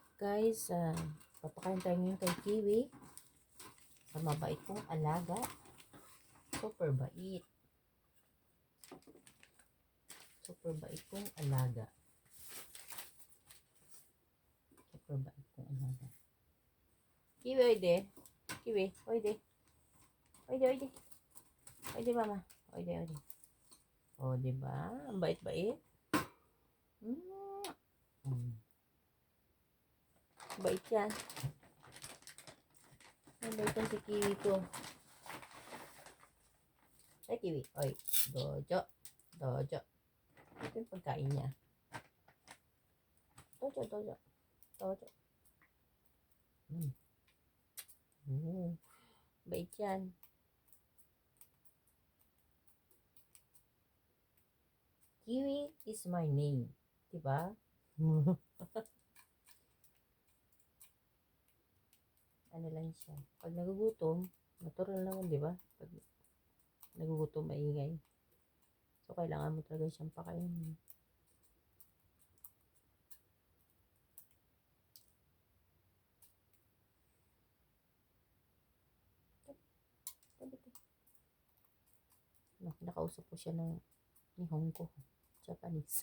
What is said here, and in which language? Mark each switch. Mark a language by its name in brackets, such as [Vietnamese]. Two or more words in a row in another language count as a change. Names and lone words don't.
[Filipino] Guys, papakain tayo ngayon kay Kiwi sa mabait kong alaga. Super bait. Super bait kong alaga. Super bait kong alaga. Kiwi, [Japanese] oide. Kiwi, oide. Oide, oide. Oide, mama. Oide, oide. [Filipino] O, diba? Ang bait-bait. Bait yan. Ang bait yan si Kiwi ko. Ay, Kiwi. Oy, dojo. Dojo. Ito yung pagkain niya. [Japanese] Dojo, dojo. Dojo. [Filipino] Bait yan. [English] Kiwi is my name. [Filipino] Diba? Ano lang siya. Pag nagugutom, natural naman, diba? Pag nagugutom, maingay. So, kailangan mo talaga siyang pakainin. Nakausap ko siya ng Nihongo, Japanese.